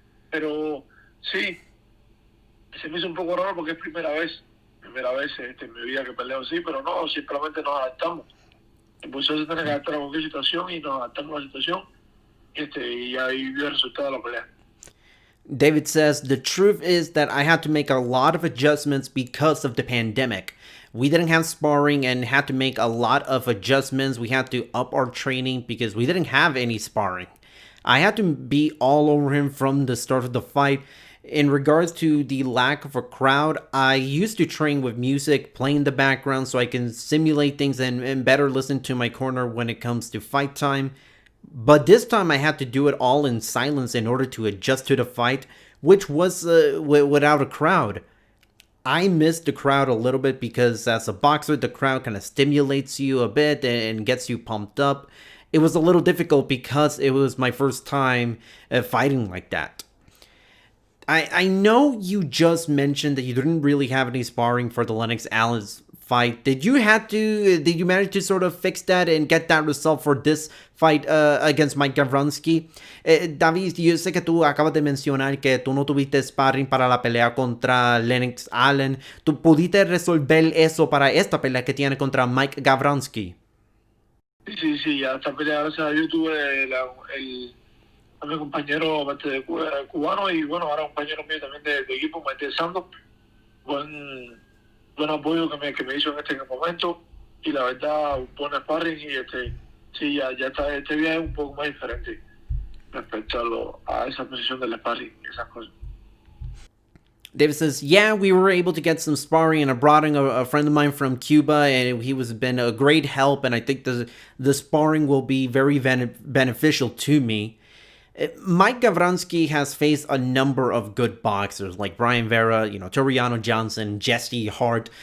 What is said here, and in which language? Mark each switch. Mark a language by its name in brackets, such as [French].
[Spanish] Pero sí, se me hizo un poco raro porque es primera vez en mi vida que peleo así, pero no, simplemente nos adaptamos. El boxeo se tiene que adaptar a cualquier situación y nos adaptamos a la situación y ahí vio el resultado de la pelea. [English] David says, the truth is that I had to make a lot of adjustments because of the pandemic. We didn't have sparring and had to make a lot of adjustments. We had to up our training because we didn't have any sparring. I had to be all over him from the start of the fight. In regards to the lack of a crowd, I used to train with music playing in the background so I can simulate things and better listen to my corner when it comes to fight time. But this time I had to do it all in silence in order to adjust to the fight, which was without a crowd. I miss the crowd a little bit because as a boxer, the crowd kind of stimulates you a bit and gets you pumped up. It was a little difficult because it was my first time fighting like that. I know you just mentioned that you didn't really have any sparring for the Lennox Alvarez fight. Did you manage to sort of fix that and get that result for this fight against Mike Gavronski? [Spanish] David, yo sé que tú acabas de mencionar que tú no tuviste sparring para la pelea contra Lennox Allen. ¿Tú pudiste resolver eso para esta pelea que tiene contra Mike Gavronski? Sí, sí, ya esta pelea, gracias a Dios, tuve a mi compañero aparte de cubano y bueno, ahora compañero mío también de equipo, Maite Santos, buen, buen apoyo que me hizo en este momento y la verdad, un buen sparring y sí, ya está, este viaje es un poco más diferente respecto a esa posición del sparring y esas cosas. [English] David says, yeah, we were able to get some sparring, and I brought in a friend of mine from Cuba, and he was been a great help, and I think the sparring will be very beneficial to me. Mike Gavronski has faced a number of good boxers like Brian Vera, Toriano Johnson, Jesse Hart.